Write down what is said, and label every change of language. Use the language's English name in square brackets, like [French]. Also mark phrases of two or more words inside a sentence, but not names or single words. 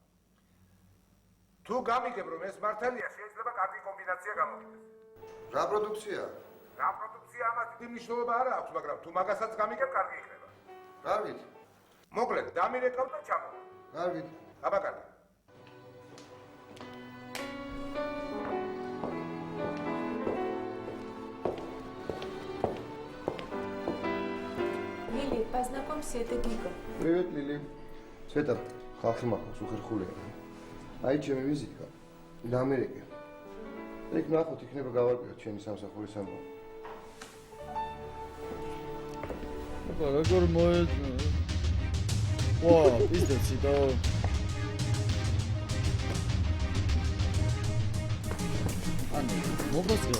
[Georgian] თუ გამიგებ რომ ეს მართალია, შეიძლება კარგი კომბინაცია გამოგიდეს. რა პროდუქცია? რა პროდუქცია ამას დიდი მნიშვნელობა არ აქვს, მაგრამ თუ მაგასაც გამიგებ, კარგი იქნება. კარგით. მოკლედ, დამირეკავ და ჩამო. კარგით. აბა კარგი. [Russian] Лили, познакомься, это Гига. Привет, Лили. Света, [Georgian] ხალხი მახოს უხერხულია. აი ჩემი ვიზიტკა. და ამერიკა. ეგ ნახოთ, იქნება გავარკვიოთ ჩემი სამსახურის ამბავი. აბა როგორ მოეწონა? ვა, პიზდეცი და ანუ მოგწია.